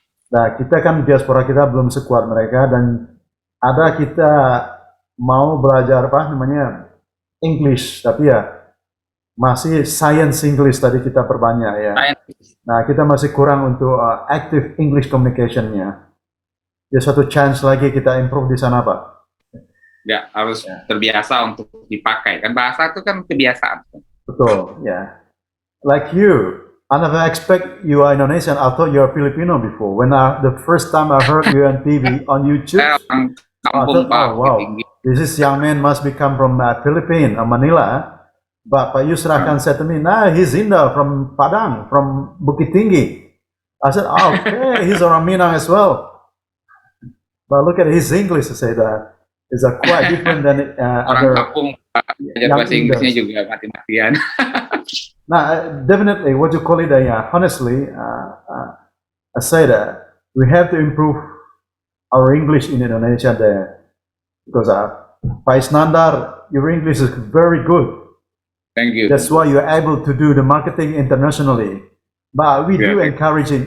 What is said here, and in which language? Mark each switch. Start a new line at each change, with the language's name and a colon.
Indonesian: Nah kita kan diaspora kita belum sekuat mereka dan ada kita mau belajar English, tapi ya masih science English tadi kita perbanyak ya. Nah kita masih kurang untuk active English communication-nya. Ya satu chance lagi kita improve di sana Pak. Ya harus terbiasa untuk dipakai kan, bahasa itu kan kebiasaan. Betul ya.
English: Like you, I never expect you are Indonesian. I thought you are Filipino before. When the first time I heard you on TV on YouTube, I thought, oh wow. This young man must be come from Philippines, Manila. But Pak Yusra Khan said to me, nah, he's Indo from Padang, from Bukit Tinggi. I said, oh, okay, he's
Indonesian: orang Minang
English: as well. But look at his English, I say that. It's quite different than
Indonesian: orang kampung, bahasa Inggrisnya juga mati-matian.
English: Nah, definitely, what you call it, honestly, I say that we have to improve our English in Indonesia there. Because Pak Iskandar, your English is very good. Thank you. That's why you're able to do the marketing internationally. But we do encourage it.